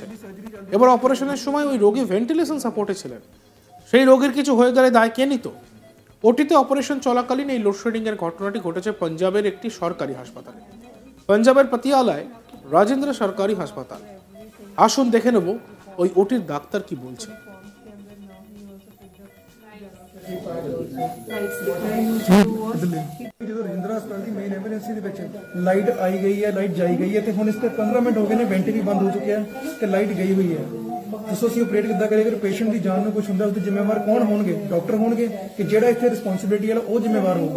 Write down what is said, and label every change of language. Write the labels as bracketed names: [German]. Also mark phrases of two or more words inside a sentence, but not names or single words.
[Bangla] এবার অপারেশনের সময় ওই রোগী [English] ventilation support [Bangla] ছিলেন, সেই রোগীর কিছু হয়ে গেলে দায় কে নিত? ওটিতে অপারেশন চলাকালীন এই লোডশেডিংয়ের ঘটনাটি ঘটেছে পাঞ্জাবের একটি সরকারি হাসপাতালে, পাঞ্জাবের পাতিয়ালায় রাজেন্দ্র সরকারি হাসপাতাল। আসুন দেখে নেব ওই ওটির ডাক্তার কি বলছে। [Punjabi] ਜਦੋਂ ਰਜਿੰਦਰਾ ਹਸਪਤਾਲ ਦੀ [English] main emergency [Punjabi] ਦੇ ਵਿੱਚ ਲਾਈਟ ਆਈ ਗਈ ਹੈ, ਲਾਈਟ ਜਾਈ ਗਈ ਹੈ ਤੇ ਹੁਣ ਇਸ ਤੇ 15 ਮਿੰਟ ਹੋ ਗਏ ਨੇ, ਵੈਂਟੀ ਵੀ ਬੰਦ ਹੋ ਚੁੱਕਿਆ ਤੇ ਲਾਈਟ ਗਈ ਹੋਈ ਹੈ। ਦੱਸੋ ਅਸੀਂ ਆਪਰੇਟ ਕਿੱਦਾਂ ਕਰੀਏ? ਅਗਰ ਪੇਸ਼ੈਂਟ ਦੀ ਜਾਨ ਨੂੰ ਕੁਝ ਹੁੰਦਾ ਉਹਦੇ ਜ਼ਿੰਮੇਵਾਰ ਕੌਣ ਹੋਣਗੇ? ਡਾਕਟਰ ਹੋਣਗੇ ਕਿ ਜਿਹੜਾ ਇੱਥੇ ਰਿਸਪੌਂਸਿਬਿਲਿਟੀ ਵਾਲਾ ਉਹ ਜ਼ਿੰਮੇਵਾਰ ਹੋਊਗਾ?